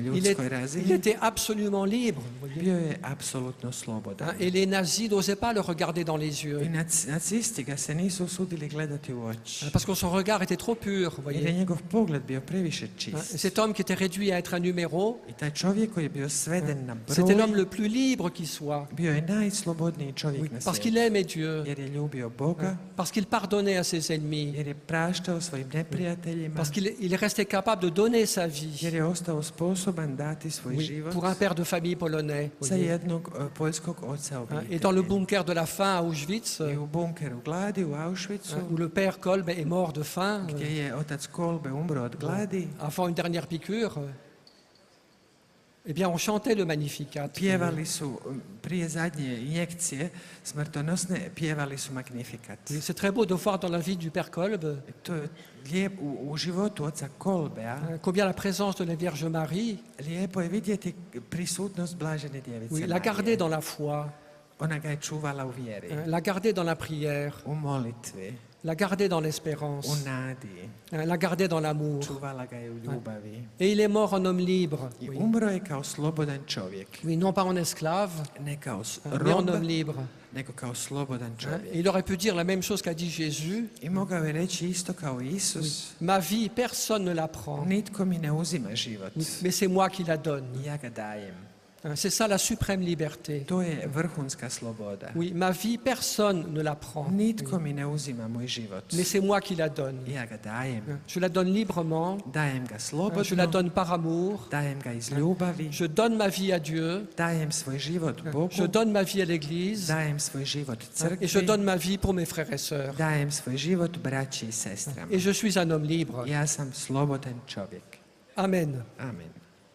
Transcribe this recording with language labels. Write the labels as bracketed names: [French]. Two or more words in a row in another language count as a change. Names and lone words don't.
[French] il [Croatian] ljudskoj [French] il [Croatian] razini, [French] était absolument libre. Vous voyez. [Croatian] bio je apsolutno slobodan. [French] Et les nazis n'osaient pas le regarder dans les yeux. [Croatian] I nacisti ga se nisu usudili gledati u oči. [French] Parce que son regard était trop pur. Vous [Croatian] Jer je [French] voyez. [Croatian] njegov pogled bio previše [French] Et [Croatian] čist. [French] cet homme qui était réduit à être un numéro, [Croatian] I taj čovjek koji je bio sveden na [French] c'était l'homme [Croatian] broj, [French] le plus libre qui soit. [Croatian] bio je najslobodniji [French] Oui, [Croatian] čovjek na [French] parce qu'il [Croatian] svijetu. [French] aimait Dieu, [Croatian] Jer je ljubio Boga, [French] parce qu'il pardonnait à ses ennemis, [Croatian] jer je praštao svojim neprijateljima, [French] parce qu'il est resté capable de donner sa [Croatian] jer [French] vie. [Croatian] je ostao sposoban dati svoj [French] Oui, [Croatian] život [French] pour un père de famille polonais. vous [Croatian] za [French] voyez. [Croatian] jednog poljskog oca [French] Et dans le [Croatian] obitelji. [French] bunker de la faim à Auschwitz, [Croatian] I u bunkeru gladi u Auschwitzu, [French] où le père Kolbe est mort de faim, [Croatian] gdje je otac Kolbe umro od gladi, [French] avant une dernière piqûre, eh bien, on chantait le Magnificat. [Croatian] pjevali su prije zadnje injekcije smrtonosne, pjevali su Magnificat. [French] Oui, c'est très beau de voir dans la vie du père Kolbe [Croatian] To je lijep u životu oca Kolbea. [French] combien la présence de la Vierge Marie, [Croatian] Lijepo je vidjeti prisutnost Blažene djevice [French] oui, la [Croatian] Marije. [French] gardait dans la foi, [Croatian] Ona ga je čuvala u vjeri, [French] la gardait dans la prière, [Croatian] u molitvi, [French] la gardait dans [Croatian] u [French] l'espérance, [Croatian] nadi. [French] la gardait dans l'amour. [Croatian] Čuvala ga je u ljubavi. [French] Et il est mort en homme libre, [Croatian] I [French] oui. [Croatian] umro je kao slobodan čovjek. [French] Oui, non pas en esclave, [Croatian] Ne kao [French] mais en [Croatian] rob, [French] homme libre. [Croatian] nego kao slobodan čovjek. [French] Il aurait pu dire la même chose qu'a dit Jésus. [Croatian] I mogao je reći isto kao Isus, [French] Ma vie, personne ne la prend, [Croatian] nitko mi ne uzima život, [French] mais c'est moi qui la donne. [Croatian] ja ga dajem. [French] C'est ça la suprême liberté. [Croatian] To je vrhunska sloboda. [French] Oui, ma vie, personne ne la prend, [Croatian] Nitko mi ne uzima moj život, [French] mais c'est moi qui la donne. [Croatian] ja ga dajem. [French] Je la donne librement, [Croatian] Dajem ga [French] je la [Croatian] slobodno, [French] donne par amour, [Croatian] dajem ga iz ljubavi, [French] je donne ma vie à Dieu, [Croatian] dajem svoj život Bogu, [French] je donne ma vie à l'Église [Croatian] dajem svoj život [French] et je [Croatian] crkvi, [French] donne ma vie pour mes frères et sœurs. [Croatian] dajem svoj život braći i sestrama. [French] Et je suis un homme libre. [Croatian] Ja sam slobodan čovjek. [French] Amen. [Croatian] Amen.